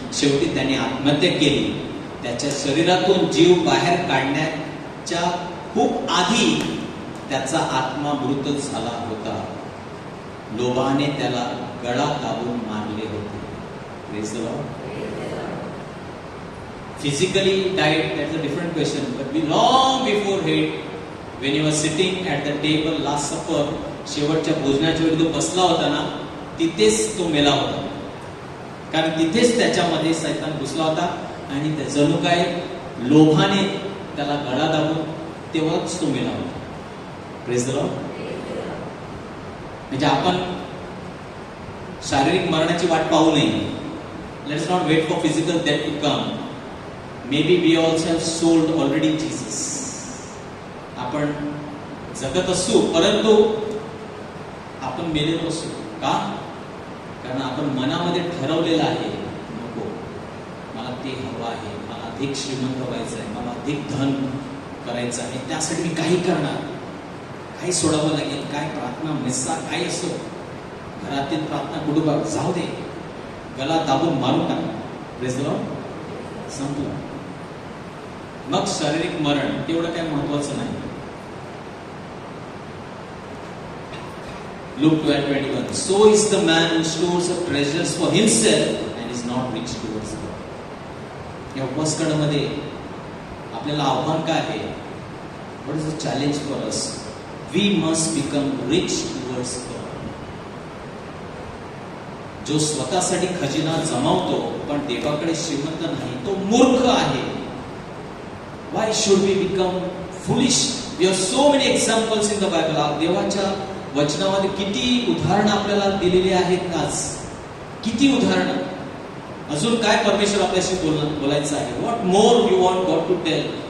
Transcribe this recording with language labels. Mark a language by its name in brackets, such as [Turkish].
[Marathi] शेवटी त्याने आत्महत्या केली. त्याच्या शरीरातून जीव बाहेर काढण्याच्या खूप आधी त्याचा आत्मा मृत झाला होता. लोभाने त्याला गळा दाबून मारले होते. [English] Praise the Lord. Physically died, that's a different question, but we long before it, when he was sitting at the table last supper, [Marathi] शेवटच्या भोजनाच्या वेळी तो बसला होता ना, तिथेच तो मेला होता. कारण तिथेच त्याच्यामध्ये सैतान घुसला होता आणि त्या जणू काय लोभाने त्याला गळा दाबून तेव्हाच तो मेला होता. [English] Praise the Lord. [Marathi] म्हणजे आपण शारीरिक मरणाची वाट पाहू नये. [English] Let's not wait for physical death to come. Maybe we also have sold already Jesus. [Marathi] आपण जगत असू परंतु आपण मेलेलो असू. का? कारण आपण मनामध्ये ठरवलेलं आहे, नको, मला ते हवं आहे, मला अधिक श्रीमंत व्हायचं आहे, मला अधिक धन करायचं आहे, त्यासाठी मी काही करणार, काही सोडावं लागेल, काय प्रार्थना मिस्सा काय असो, घरातील प्रार्थना कुटुंबात जाऊ दे, गला दाबून मारून टाकला. [English] Praise the lord. [Marathi] संपला. मग शारीरिक मरण तेवढं काही महत्वाचं नाही. [English] Luke 12:21. So is the man who stores up treasures for himself and is not rich towards God. [Marathi] या उपवासकाळामध्ये आपल्याला आव्हान काय आहे? [English] What is the challenge for us? We must become rich towards God. [Marathi] जो स्वतःसाठी खजिना जमावतो पण देवाकडे श्रीमंत नाही, तो मूर्ख आहे. [English] Why should we become foolish? We have so many examples in the Bible. [Marathi] देवाच्या वचनामध्ये किती उदाहरणं आपल्याला दिलेली आहेत आज. किती उदाहरणं. अजून काय परमेश्वर आपल्याशी बोलायचं आहे? [English] What more you want God to tell?